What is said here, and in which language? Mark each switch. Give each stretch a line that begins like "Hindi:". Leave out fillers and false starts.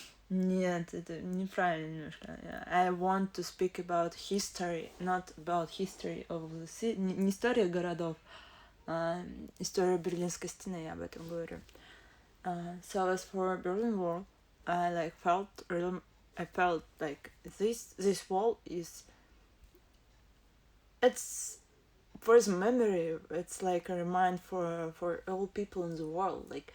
Russian: Нет, это неправильно немножко.
English: I want to speak about history, not about history of the city.
Russian: Не история городов, а история Берлинской стены, я об этом говорю.
English: So as for Berlin Wall, I felt like this wall it's for the memory. It's like a reminder for all people in the world.